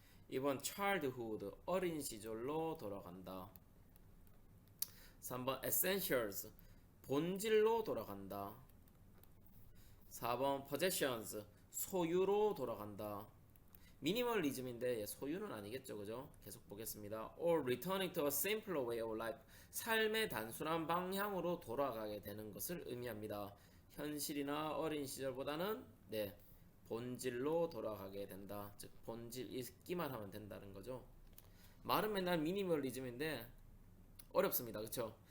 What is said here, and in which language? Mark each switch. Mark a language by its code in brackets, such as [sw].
[ko] 2번 childhood 어린 시절로 돌아간다. 3번 essentials 본질로 돌아간다. 4번 possessions 소유로 돌아간다. 미니멀리즘인데 소유는 아니겠죠, 그죠? 계속 보겠습니다. [en] Or returning to a simpler way of life. [ko] 삶의 단순한 방향으로 돌아가게 되는 것을 의미합니다. 현실이나 어린 시절보다는 네 본질로 돌아가게 된다. 즉 본질 있기만 하면 된다는 거죠. 말은 맨날 미니멀리즘인데 어렵습니다, 그렇죠?